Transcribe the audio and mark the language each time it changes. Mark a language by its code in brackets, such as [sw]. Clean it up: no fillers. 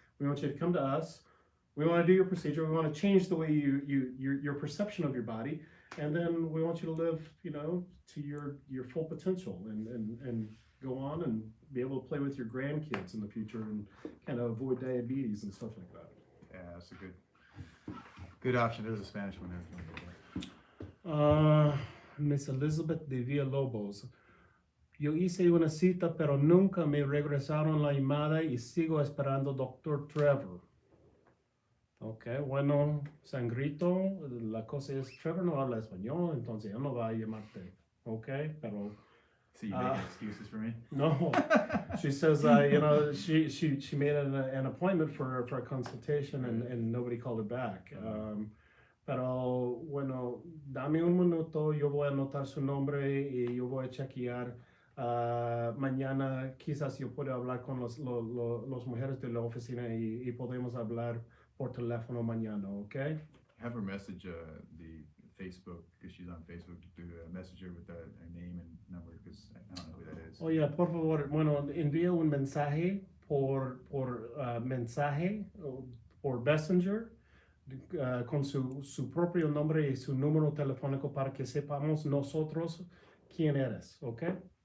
[en] We want you to come to us. We want to do your procedure. We want to change the way your perception of your body, and then we want you to live, to your full potential, and go on and be able to play with your grandkids in the future, and kind of avoid diabetes and stuff like that. Yeah, that's a good option. There's a Spanish one there. Miss Elizabeth de Villalobos. [es] Yo hice una cita, pero nunca me regresaron la llamada y sigo esperando Dr. Trevor. Ok, bueno, Sangrito, la cosa es, Trevor no habla español, entonces él no va a llamarte, ok, pero... [en] So you making excuses for me? No, she says, she made an appointment for a consultation, and nobody called her back. [es] Pero, bueno, dame un minuto, yo voy a anotar su nombre y yo voy a chequear. Mañana quizás yo pueda hablar con los mujeres de la oficina y podemos hablar por teléfono mañana, okay? [en] Have her message the Facebook, because she's on Facebook, to message her with her name and number, because I don't know who that is. [es] Oye, por favor, bueno, envía un mensaje por mensaje, por Messenger, con su propio nombre y su número telefónico para que sepamos nosotros quién eres, okay?